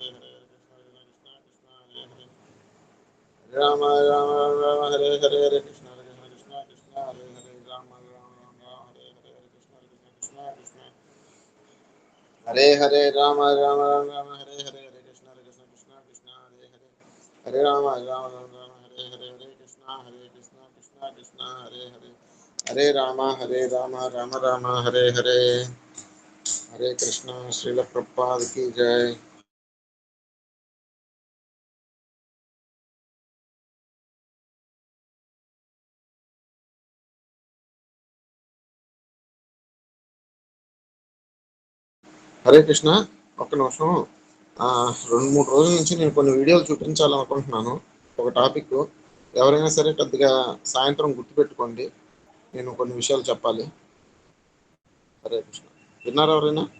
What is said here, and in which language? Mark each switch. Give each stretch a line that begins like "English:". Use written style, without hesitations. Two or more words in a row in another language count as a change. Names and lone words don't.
Sanskrit: हरे हरे कृष्ण कृष्ण कृष्ण कृष्ण हरे हरे राम राम राम राम हरे हरे हरे कृष्ण कृष्ण कृष्ण कृष्ण हरे हरे राम राम राम राम हरे हरे हरे कृष्ण कृष्ण कृष्ण कृष्ण हरे हरे राम राम राम राम हरे हरे हरे कृष्ण कृष्ण कृष्ण कृष्ण हरे हरे हरे राम राम राम राम हरे हरे हरे कृष्ण कृष्ण कृष्ण हरे हरे हरे राम राम राम हरे हरे हरे कृष्ण श्रील प्रभुपाद
Hindi: की जय।
Sanskrit: हरे कृष्ण
Telugu: ఒక్క నిమిషం 2-3 రోజుల నుంచి నేను కొన్ని వీడియోలు చూపించాలనుకుంటున్నాను ఒక టాపిక్ ఎవరైనా సరే కొద్దిగా సాయంత్రం గుర్తుపెట్టుకోండి నేను కొన్ని విషయాలు చెప్పాలి
Sanskrit: हरे कृष्ण
Telugu: విన్నారా ఎవరైనా